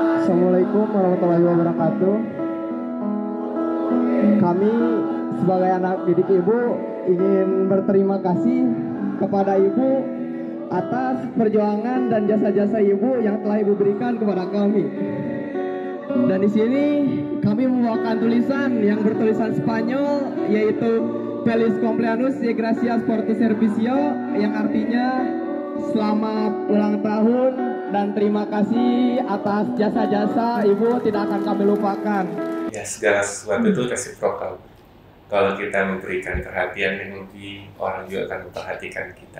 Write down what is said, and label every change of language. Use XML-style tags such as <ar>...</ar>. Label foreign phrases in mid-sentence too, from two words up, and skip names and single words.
<ar>السلام عليكم ورحمة الله وبركاته.</ar> <id>Kami sebagai anak didik Ibu ingin berterima kasih kepada Ibu atas perjuangan dan jasa-jasa Ibu yang telah Ibu berikan kepada kami. Dan di sini kami membawakan tulisan yang bertulisan Spanyol, yaitu</id> <es>Feliz cumpleaños y gracias por tu servicio,</es> <id>yang artinya selamat ulang tahun dan terima kasih atas jasa-jasa Ibu, tidak akan kami lupakan. Ya, segala sesuatu itu resiprokal. Kalau kita memberikan perhatian yang lebih, orang juga akan memperhatikan kita.</id>